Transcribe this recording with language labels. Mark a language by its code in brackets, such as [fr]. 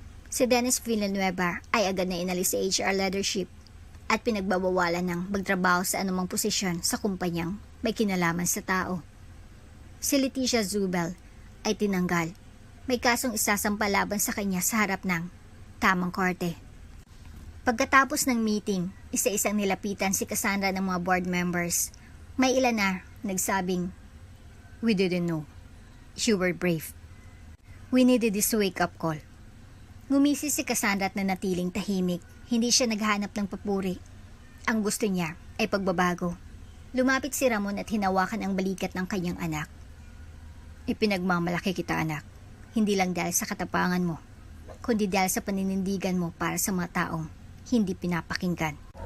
[tl] Si Dennis Villanueva ay agad na inalis sa HR leadership at pinagbabawalan ng magtrabaho sa anumang posisyon sa kumpanyang may kinalaman sa tao. Si Leticia Zubel ay tinanggal. May kasong isasampa laban sa kanya sa harap ng tamang korte. Pagkatapos ng meeting, isa-isang nilapitan si Cassandra ng mga board members. May ilan na nagsabing, [en] "We didn't know. You were brave. We needed this wake-up call." [tl] Ngumisi si Cassandra at nanatiling tahimik. Hindi siya naghanap ng papuri. Ang gusto niya ay pagbabago. Lumapit si Ramon at hinawakan ang balikat ng kanyang anak. "Ipinagmamalaki kita, anak. Hindi lang dahil sa katapangan mo, kundi dahil sa paninindigan mo para sa mga taong hindi pinapakinggan."